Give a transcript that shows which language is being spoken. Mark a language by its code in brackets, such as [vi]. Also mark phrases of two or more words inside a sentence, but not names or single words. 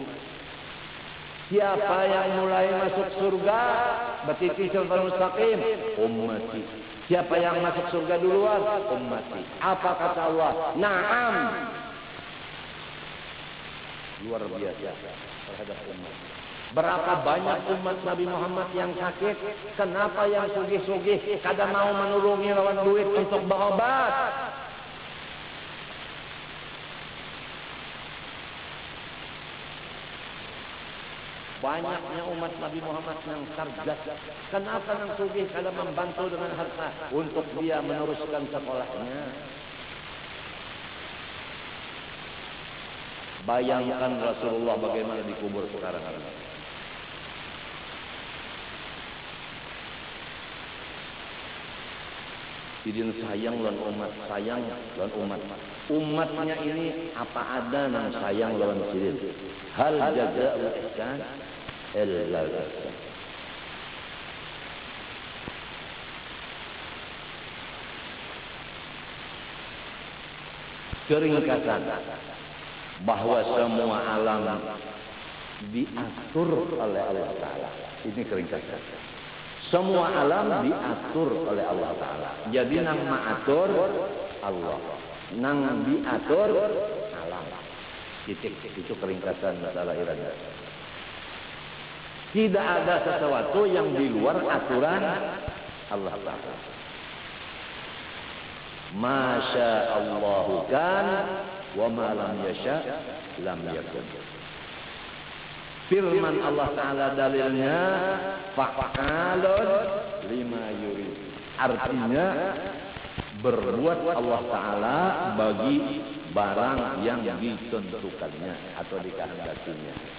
[id] Siapa yang mulai masuk surga? [ar] Batiti siratal mustaqim? Ummati. [id] Siapa yang masuk surga duluan? Ummati. Apa kata Allah? Naam. Luar biasa terhadap umat. Berapa banyak umat Nabi Muhammad yang sakit? [bjn] Kenapa yang sugih-sugih kada mau menurungi lawan duit untuk berobat? [id] Banyaknya umat Nabi Muhammad yang cerdas. Kenapa yang sugih kada membantu dengan harta untuk dia meneruskan sekolahnya? Bayangkan Rasulullah bagaimana dikubur sekarang ini. [bjn] Idin sayang lawan umat, sayang lawan umat. Umatnya ini apa ada nang sayang lawan sidin. [ar] Hal jazaa'ul ihsan illa al-ihsan. [id] Keringkasan bahwa semua alam diatur oleh Allah Ta'ala. Ini keringkasan. Semua alam diatur oleh Allah Ta'ala. [bjn] Jadi nang maatur Allah, nang diatur alam. [id] Titik. Itu keringkasan masalah irada. Tidak ada sesuatu yang di luar aturan Allah Ta'ala. [ar] Masya Allahu kan wa ma lam yasha lam yakun. [id] Firman Allah Ta'ala dalilnya [ar] fa'alun lima yurid. [id] Artinya berbuat Allah Ta'ala bagi barang yang ditentukannya atau dikehendakinya.